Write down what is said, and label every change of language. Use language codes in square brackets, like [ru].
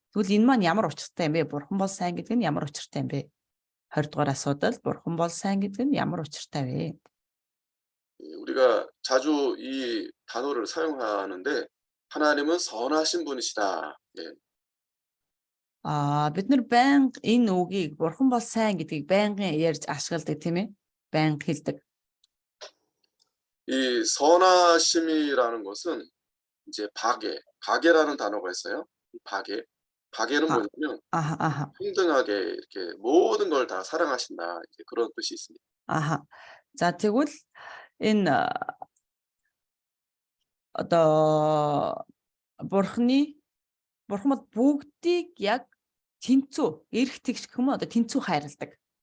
[mn] Тэгвэл энэ маань ямар учиртай юм бэ? Бурхан бол сайн гэдэг нь ямар учиртай юм бэ? 20 дугаар асуудал Бурхан бол сайн гэдэг нь ямар учиртай вэ? [ko] 우리가 자주 이 단어를 사용하는데 하나님은 선하신 분이시다. 예. [mn] Бид нар байнга энэ үгийг Бурхан бол сайн гэдгийг байнгын ярьж ашигладаг тийм ээ? Байнга хэлдэг. [ko] 이 선하심이라는 것은 이제 바게라는 단어가 있어요. 바게는 뭐냐면 평등하게 이렇게 모든 걸 다 사랑하신다. 이제 그런 뜻이 있습니다. [mn] За тэгвэл энэ одоо Бурхан бол бүгдийг яг тэнцүү эрх тэгш гэх юм одоо тэнцүү хайрладаг.